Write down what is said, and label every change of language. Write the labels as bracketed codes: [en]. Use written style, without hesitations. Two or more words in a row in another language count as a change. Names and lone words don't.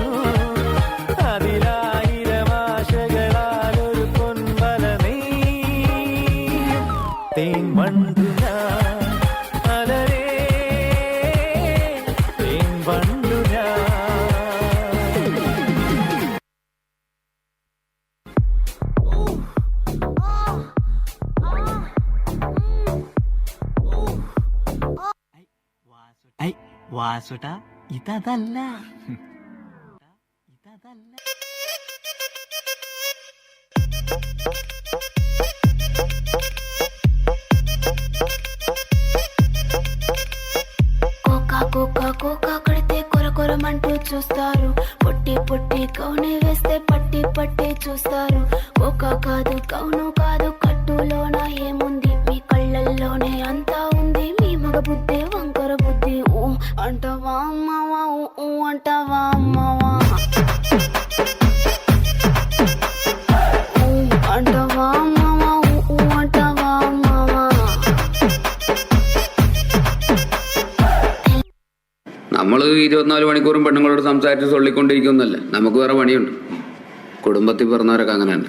[ml] അതിലായിരം ആശകളാലൊരു പൊൻവല നെയ്യും തേൻ വണ്ടു ഞാൻ അലരേ തേൻ വണ്ടു ഞാൻ. വാസുട്ട ഇതല്ല [te] కోకా కడితే కొరకొరమంటూ చూస్తారు. పొట్టి పొట్టి కౌని వేస్తే పట్టి పట్టి చూస్తారు. కోకా కాదు కౌను కాదు కట్టులోన ఏముంది మీ కళ్ళల్లోనే అంతా ఉంది. మీ మగ బుద్ధి వంకర బుద్ధి ఊ అంటవా అమ్మవా ఊ అంటవా అమ్మవా ఊ అంటవా అమ్మవా ఊ అంటవా అమ్మవా. [ml] നമ്മൾ 24 മണിക്കൂറും പെണ്ണുങ്ങളോട് സംസാരിച്ച് സൊള്ളിക്കൊണ്ടിരിക്കുന്നല്ല. നമുക്ക് വേറെ പണിയുണ്ട്. കുടുംബത്തിൽ പിറന്നവരൊക്കെ അങ്ങനെ തന്നെ.